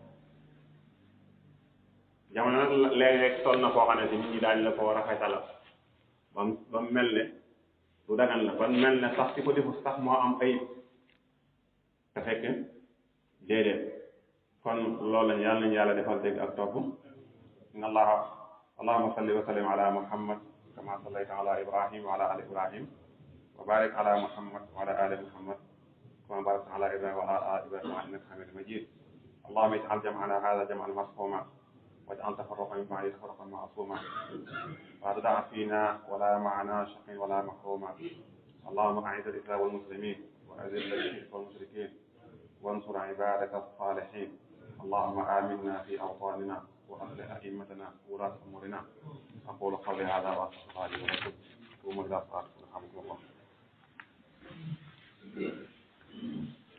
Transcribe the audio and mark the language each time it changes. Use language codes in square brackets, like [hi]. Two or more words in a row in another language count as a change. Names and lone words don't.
[wo] jamono nag léeg-léeg toll na koo xam ne si nit ñi daañu la ko rafetal ba mu mel ne du dagan la ba mel ne sax ci ko defu sax moo am ayib te fekk déedéet kon loolu lañ yàlla nañu yàlla defal dégg ak topp [ar] إن الله اللهم صل وسلم على محمد كما صليت على إبراهيم وعلى آل إبراهيم وبارك على محمد وعلى آل محمد كما باركت على إبراهيم وعلى آل إبراهيم إنك حميد مجيد اللهم اجعل جمعنا هذا جمعا مرحوما واجعل تفرقا من بعده تفرقا معصوما ولا تدع فينا ولا معنا شقي ولا محروما اللهم اعز الاسلام والمسلمين واذل الشرك والمشركين وانصر عبادك الصالحين اللهم امنا في اوطاننا واصلح ائمتنا وولاة امورنا اقول قولي هذا واستغفر الله لي ولكم قوموا الى صلاتكم يرحمكم الله